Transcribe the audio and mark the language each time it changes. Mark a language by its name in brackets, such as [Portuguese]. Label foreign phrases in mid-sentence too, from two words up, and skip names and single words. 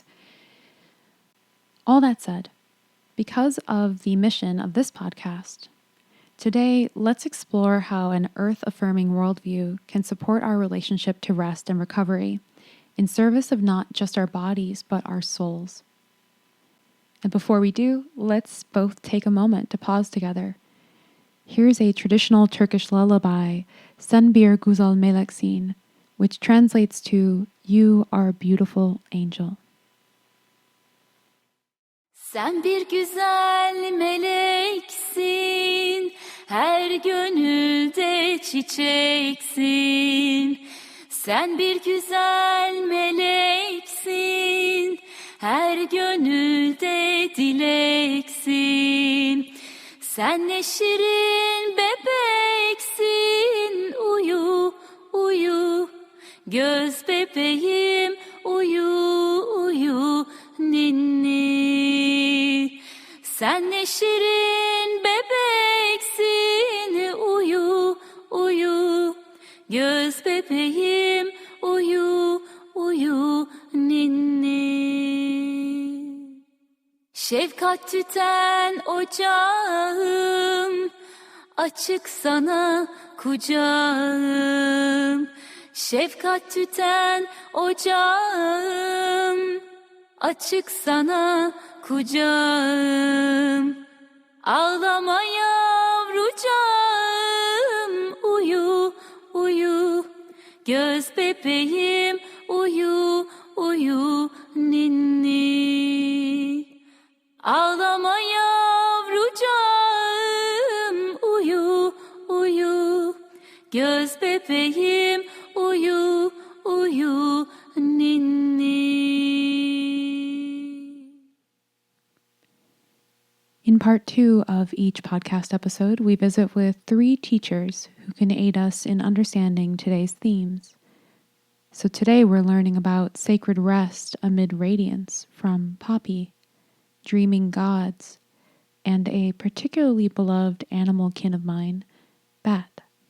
[English] All that said, because of the mission of this podcast, today let's explore how an earth-affirming worldview can support our relationship to rest and recovery in service of not just our bodies, but our souls. And before we do, let's both take a moment to pause together. Here's a traditional Turkish lullaby, Sen bir Güzel Meleksin, which translates to, "You are a beautiful angel." [Turkish] Sen bir güzel meleksin, her gönülde çiçeksin. Sen bir güzel meleksin, her gönülde dileksin. Sen ne şirin bebeksin, uyu, uyu. Göz bebeğim, uyu, uyu, ninni. Sen ne şirin bebeksin, uyu, uyu. Göz bebeğim, uyu, uyu, ninni. Şefkat tüten ocağım, açık sana kucağım. Şefkat tüten ocağım, açık sana kucağım. Ağlama yavrucağım, uyu, uyu. Göz bebeğim, uyu, uyu, ninni. Ağlama yavrucağım, uyu, uyu. Göz bebeğim, uyu, uyu, ninni. [English] In part 2 of each podcast episode, we visit with 3 teachers who can aid us in understanding today's themes. So today we're learning about sacred rest amid radiance from Poppy, dreaming gods, and a particularly beloved animal kin of mine, Bat.